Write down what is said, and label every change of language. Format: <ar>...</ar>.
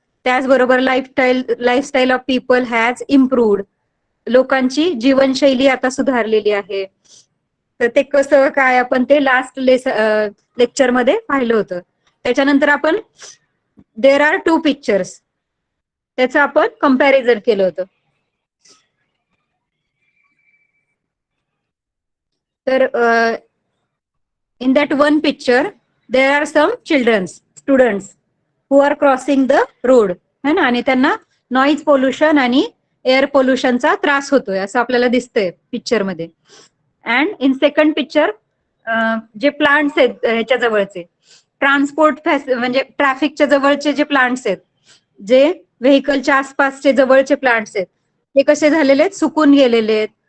<mr>त्याचबरोबर</mr> <en>lifestyle of people has improved,</en> <mr>लोकांची जीवनशैली आता सुधारलेली आहे. तर ते कसं काय आपण ते लास्ट लेक्चरमध्ये पाहिलं होतं. त्याच्यानंतर आपण</mr> <en>there are two pictures,</en> <mr>त्याचं आपण कंपॅरिझन केलं होतं. तर</mr> <en>in that one picture there are some students who are crossing the road,</en> <hi>है ना?</hi> <mr>आणि त्यांना नॉइज पोल्युशन आणि एअर पोल्युशनचा त्रास होतोय असं आपल्याला दिसतंय पिक्चर मध्ये.</mr> <en>and in second picture</en> <mr>जे प्लांट्स आहेत ह्याच्या जवळचे, ट्रान्सपोर्ट म्हणजे ट्रॅफिकच्या जवळचे जे प्लांट्स आहेत, जे व्हेकलच्या आसपासचे जवळचे प्लांट्स आहेत, ते कसे झालेले आहेत? सुकून गेलेले आहेत.</mr>